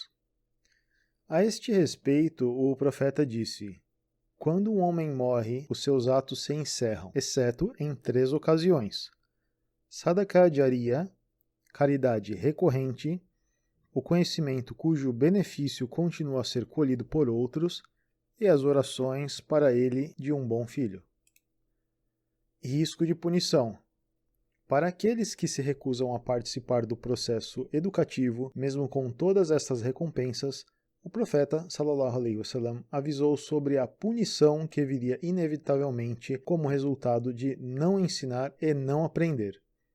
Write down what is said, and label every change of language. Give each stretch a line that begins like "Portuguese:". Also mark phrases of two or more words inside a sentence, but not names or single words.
Portuguese: A este respeito, o profeta disse: quando um homem morre, os seus atos se encerram, exceto em 3 ocasiões:
Arabic: صدقة جارية,
Portuguese: caridade recorrente, o conhecimento cujo benefício continua a ser colhido por outros, e as orações para ele de um bom filho. Risco de punição. Para aqueles que se recusam a participar do processo educativo, mesmo com todas estas recompensas, o profeta
Arabic: صلى الله عليه وسلم
Portuguese: avisou sobre a punição que viria inevitavelmente como resultado de não ensinar e não aprender.